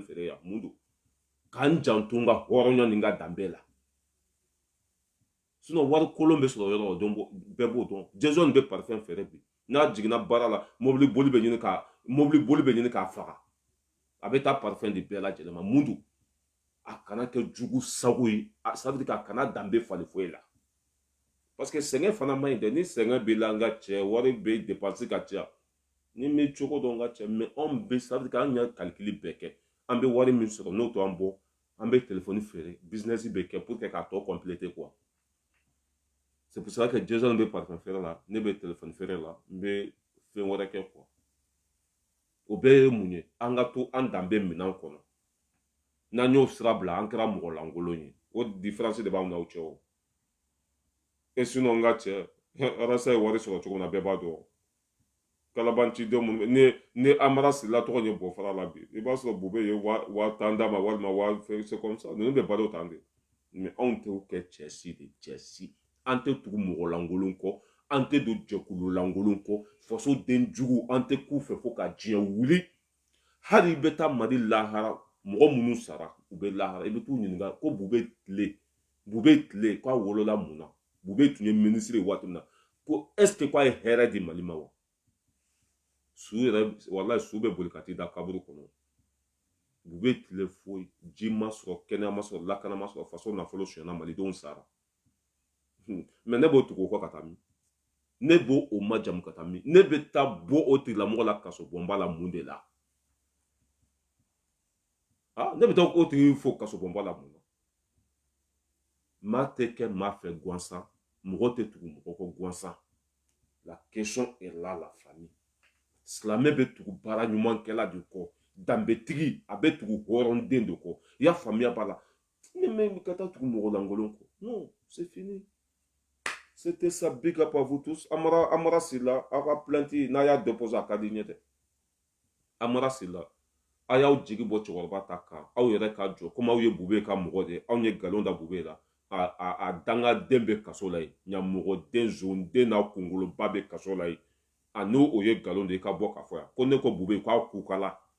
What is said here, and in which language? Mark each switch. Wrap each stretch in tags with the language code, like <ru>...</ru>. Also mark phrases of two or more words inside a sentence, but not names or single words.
<bm>feere yan mun don k'an janto n ka hɔrɔnya ni n ka danbe la sinon wari kolon bɛ sɔrɔ yɔrɔ o don bɛɛ b'o dɔn Jason bɛ parfait feere bi n'a jiginna baara la mobili boli bɛ ɲini k'a faga a bɛ taa parfum de bɛɛ lajɛlen ma mun don a kana kɛ jugu sago ye</bm> <fr>ça veut dire</fr> <bm>a kana danbe fali foyi la</bm> <fr>parce que</fr> <bm>sɛgɛn fana man ɲi dɛ ni sɛgɛn b'i la n ka cɛ wari bɛ dépense ka ca ni me cogo dɔ nga cɛ mais anw bɛ</bm> <fr>ça veut dire</fr> <bm>k'an y'a calcul bɛɛ kɛ an bɛ wari min sɔrɔ n'o to an bɔ an bɛ téléphone feere business bɛ kɛ</bm> <fr>pour que</fr> <bm>k'a tɔ</bm> <fr>compléter quoi c'est pour ça que</fr> <bm>Jason bɛ parfum feere la ne bɛ téléphone feere la n bɛ fɛn wɛrɛ kɛ quoi o bɛɛ ye mun ye an ka to an danbe minɛn kɔnɔ n'an y'o sira bila an kɛra mɔgɔ lankolon ye o différence de b'an n'aw cɛ o</bm> <fr>et sinon</fr> <bm>n ka cɛ arasa ye wari sɔrɔ cogo min na bɛɛ b'a dɔn kalabancidenw minnu ni amara sirila tɔgɔ ye bɔfara la bi i b'a sɔrɔ bube ye 1000 d'a ma walima 1000</bm> <fr>c'est comme ça</fr> <bm>ninnu bɛ balo tan de mais anw t'o kɛ cɛ si de cɛ si an tɛ tugu mɔgɔ lankolon kɔ an tɛ don jɛkulu lankolon kɔ fasoden jugu an tɛ k'u fɛ fo ka diɲɛ wuli hali i bɛ taa mali lahara mɔgɔ minnu sara u bɛ lahara i bɛ t'u ɲininka ko bube tile k'a wolola mun na bube tun ye ministre ye waati min na ko</bm> <fr>est ce que</fr> <bm>k'a ye hɛrɛ di mali ma wa su yɛrɛ walayi su bɛ boli ka t'i da kaburu kɔnɔ bube tile foyi ji ma sɔrɔ kɛnɛya ma sɔrɔ lakana ma sɔrɔ faso nafolo sonyɛna malidenw sara mais ne b'o tugu o kɔ ka taa min ne b'o o majamu ka taa min ne bɛ taa bɔ o tigilamɔgɔ la kaso bɔnba la mun de la ne bɛ taa o tigi fo kaso bɔnba la mun na maa tɛ kɛ maa fɛ gansan mɔgɔ tɛ tugu mɔgɔ kɔ gansan la</bm> <fr>question est là la famille</fr> <bm>silamɛ bɛ tugu baara ɲumankɛla de kɔ danbetigi a bɛ tugu hɔrɔnden de kɔ i y'a faamuya b'a la ne mɛ ka taa tugu mɔgɔ lankolon kɔ</bm> <fr>non c'est fini c'était ça</fr> <en>big up</en> <fr>à vous tous</fr> <bm>amara sila aw ka plainte n'a y'a déposé a ka di ɲɛ dɛ amara sila a y'aw jigi bɔ cɛkɔrɔba ta kan aw yɛrɛ ka jɔ komi aw ye bube ka mɔgɔ de anw ye nkalon da bube la a dangaden bɛ kaso la yen ɲamɔgɔden zonden n'a kunkoloba bɛ kaso la yen a n'o o ye nkalon de ye ka bɔ ka fɔ yan ko ne ko bube k'a kukala</bm>